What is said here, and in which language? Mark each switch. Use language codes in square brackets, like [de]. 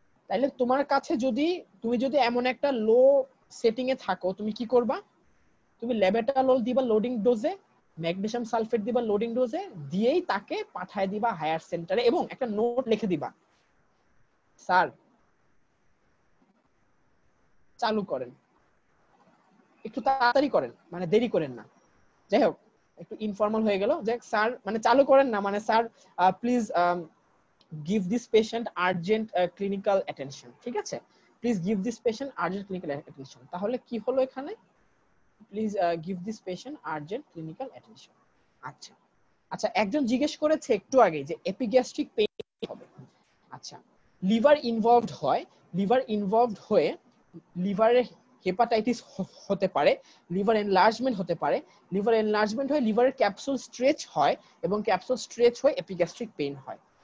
[bn] তাইলে তোমার কাছে তুমি যদি এমন একটা লো সেটিং এ থাকো, তুমি কি করবা, তুমি লেবেটালল দিবা লোডিং ডোজে, ম্যাগনেসিয়াম সালফেট দিবা লোডিং ডোজে, দিয়েই তাকে পাঠিয়ে দিবা হায়ার সেন্টারে, এবং একটা নোট লিখে দিবা, স্যার চালু করেন, একটু তাড়াতাড়ি করেন, মানে দেরি করেন না। যাই হোক, একটু ইনফর্মাল হয়ে গেল, যে স্যার মানে চালু করেন না, মানে sir please [en] give this patient urgent clinical attention, [bn] ঠিক আছে, please give this patient urgent clinical attention। তাহলে কি হলো এখানে, [en] Please give this patient urgent clinical attention। [bn] আচ্ছা আচ্ছা, একজন জিজ্ঞেস করেছে একটু আগে যে এপিগ্যাস্ট্রিক পেইন হবে। আচ্ছা, লিভার ইনভলভড হয়, লিভার ইনভলভড হয়ে লিভারে হেপাটাইটিস হতে পারে, লিভার এনলার্জমেন্ট হতে পারে, লিভার এনলার্জমেন্ট হয়ে লিভারের ক্যাপসুল স্ট্রেচ হয়, এবং ক্যাপসুল স্ট্রেচ হয়ে এপিগ্যাস্ট্রিক পেইন হয়।